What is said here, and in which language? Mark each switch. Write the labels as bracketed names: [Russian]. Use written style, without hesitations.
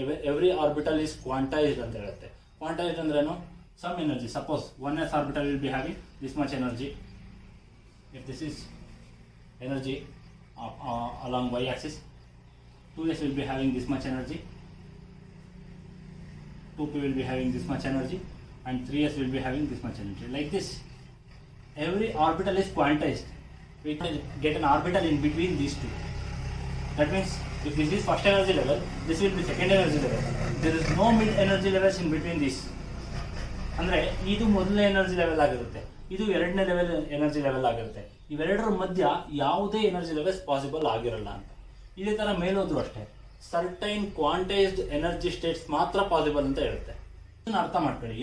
[English] every orbital is quantized [Kannada] ಅಂತ ಹೇಳುತ್ತೆ. ಕ್ವಾಂಟೈಸ್ಡ್ ಅಂದ್ರೇನು? Some energy. [English] Suppose 1s orbital will be having this much energy. If this is energy along y axis, 2s will be having this much energy, 2p will be having this much energy, and 3s will be having this much energy. Like this, every orbital is quantized. We can get an orbital in between these two. That means if this is first energy level, this will be second energy level. There is no mid energy levels in between these. [Kannada] ಅಂದರೆ ಇದು ಮೊದಲನೇ energy level ಆಗಿರುತ್ತೆ, ಇದು ಎರಡನೇ energy level ಆಗಿರುತ್ತೆ. ಇವೆರಡರ ಮಧ್ಯ ಯಾವುದೇ ಎನರ್ಜಿ ಲೆವೆಲ್ಸ್ ಪಾಸಿಬಲ್ ಆಗಿರಲ್ಲ ಅಂತ. ಇದೇ ಥರ ಮೇಲೋದ್ರು ಅಷ್ಟೇ, ಸರ್ಟೈನ್ ಕ್ವಾಂಟೈಸ್ಡ್ ಎನರ್ಜಿ ಸ್ಟೇಟ್ಸ್ ಮಾತ್ರ ಪಾಸಿಬಲ್ ಅಂತ ಹೇಳುತ್ತೆ. ಇದನ್ನು ಅರ್ಥ ಮಾಡ್ಕೊಳ್ಳಿ.